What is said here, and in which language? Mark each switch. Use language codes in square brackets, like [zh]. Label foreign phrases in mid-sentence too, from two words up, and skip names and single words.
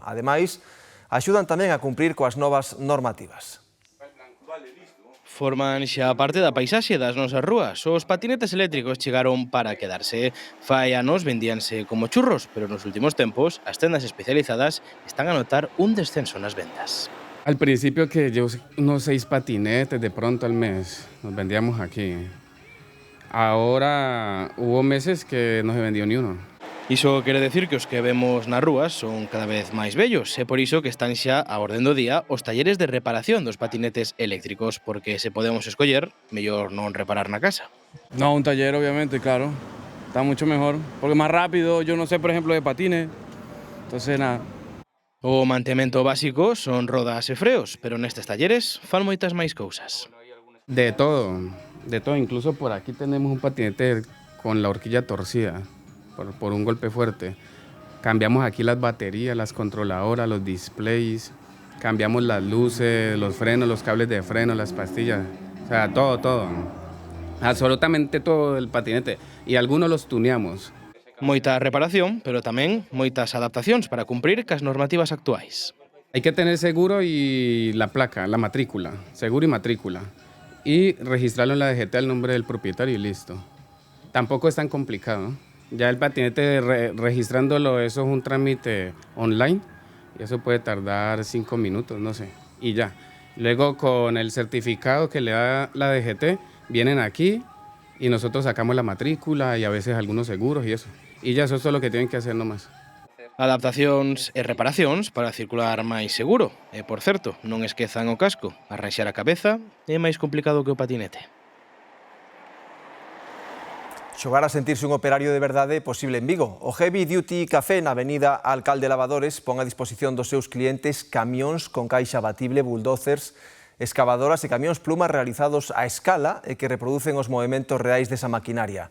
[gl] Ademais, axudan tamén a cumprir coas novas normativas. Forman xa parte da paisaxe das nosas rúas. Os patinetes eléctricos chegaron para quedarse. Fai anos vendíanse como churros, pero nos últimos tempos as tendas especializadas están a notar un descenso nas ventas. [es] Al principio que yo unos 6 patinetes de pronto al mes nos vendíamos aquí. Ahora hubo meses que no se vendió ni uno. [gl] Iso quere decir que os que vemos nas rúas son cada vez máis vellos, e por iso que están xa a orden do día os talleres de reparación dos patinetes eléctricos, porque se podemos escoller, mellor non reparar na casa. [es] No, un taller obviamente, claro, está mucho mejor, porque más rápido, yo no sé, por ejemplo, de patines, entonces nada. [gl] O mantemento básico son rodas e freos, pero nestes talleres fan moitas máis cousas. [es] De todo, incluso por aquí tenemos un patinete con la horquilla torcida. Por un golpe fuerte. Cambiamos aquí las baterías, las controladoras, los displays, cambiamos las luces, los frenos, los cables de freno, las pastillas, o sea, todo. Absolutamente todo el patinete. Y algunos los tuneamos. [gl] Moita reparación, pero tamén moitas adaptacións para cumprir cas normativas actuais. [es] Hay que tener seguro y la placa, la matrícula, seguro y matrícula. Y registrarlo en la DGT al nombre del propietario y listo. Tampoco es tan complicado. Ya el patinete registrándolo, eso es un trámite online y eso puede tardar 5 minutos, no sé, y ya. Luego con el certificado que le da la DGT, vienen aquí y nosotros sacamos la matrícula y a veces algunos seguros y eso. Y ya eso es todo lo que tienen que hacer nomás. [gl] Adaptacións e reparacións para circular máis seguro. E, por certo, non esquezan o casco. Arranxar a cabeza é máis complicado que o patinete. Xogar a sentirse un operario de verdade é posible en Vigo. O Heavy Duty Café na avenida Alcalde Lavadores pon a disposición dos seus clientes camións con caixa abatible, bulldozers, excavadoras e camións plumas realizados a escala e que reproducen os movementos reais desa maquinaria.